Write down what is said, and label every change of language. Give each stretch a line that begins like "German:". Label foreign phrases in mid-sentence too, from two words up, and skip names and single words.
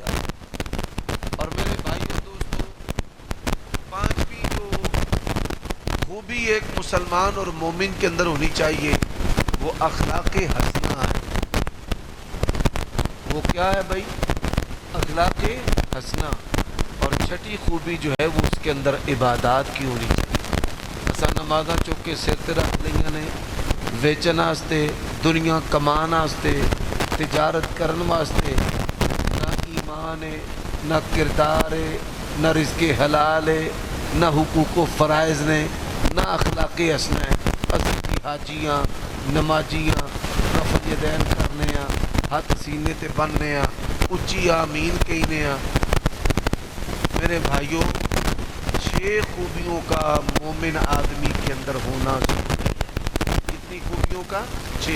Urdu: اور میرے بھائیو دوستو، پانچویں جو خوبی ایک مسلمان اور مومن کے اندر ہونی چاہیے وہ اخلاق حسنہ ہے۔ وہ کیا ہے بھائی؟ اخلاق حسنہ۔ اور چھٹی خوبی جو ہے وہ اس کے اندر عبادات کی ہونی چاہیے۔
Punjabi: اسا نمازاں چوکے سر تے رکھ لئیاں نے ویچن واسطے، دنیا کمان واسطے، تجارت کرن واسطے، نہ ایمان ہے، نہ کردار ہے، نہ رزق حلال ہے، نہ حقوق و فرائض نے، نہ اخلاق حسنہ ہے، حضرت حاجیاں نمازیاں رفع یدین کرنے ہیں، ہاتھ سینے تے بننے ہیں، اچھی آمین کہنے ہیں۔
Urdu: میرے بھائیوں، 6 خوبیوں کا مومن آدمی کے اندر ہونا ضروری ہے۔ کتنی خوبیوں کا؟ 6۔